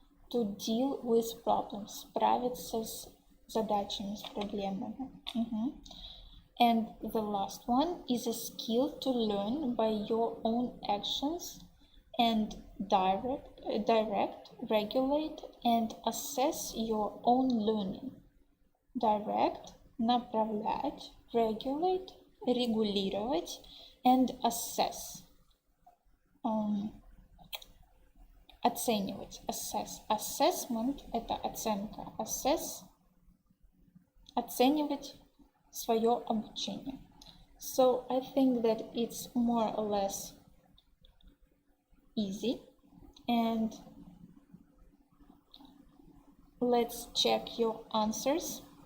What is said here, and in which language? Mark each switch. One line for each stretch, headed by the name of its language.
English: To deal with problems,
Russian: справиться с задачами, с проблемами.
English: And the last one is a skill to learn by your own actions and direct, regulate, and assess your own learning. Direct, направлять, regulate, регулировать, and assess.
Russian: Оценивать, assess. Assessment – это оценка. Assess – оценивать свое обучение.
English: So I think that it's more or less easy, and let's check your answers.